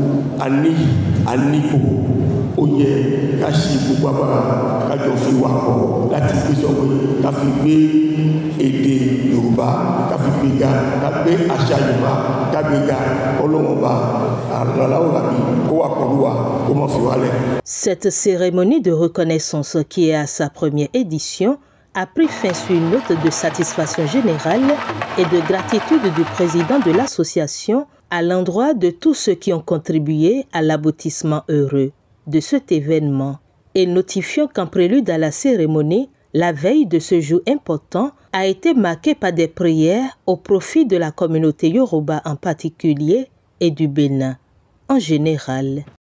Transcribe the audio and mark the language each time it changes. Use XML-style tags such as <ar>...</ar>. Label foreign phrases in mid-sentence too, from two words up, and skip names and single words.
<yo>anípò ó yẹ ká ṣe gbogbo agbára kájọ fi wà pọ̀ láti gbé sọ́wọ́ ká fi gbé èdè Yorùbá ká fi gbé ga ká gbé àṣà Yorùbá ká gbé ga Ọlọ́run bá àlàláwọ̀ àbí kó wà pẹ̀lú wa kó má fi wálẹ̀.</yo> <fr>Cette cérémonie de reconnaissance qui est à sa première édition a pris fin sur une note de satisfaction générale et de gratitude du président de l'association à l'endroit de tous ceux qui ont contribué à l'aboutissement heureux de cet événement, et notifiant qu'en prélude à la cérémonie, la veille de ce jour important a été marquée par des prières au profit de la communauté Yoruba en particulier et du Bénin en général.</fr>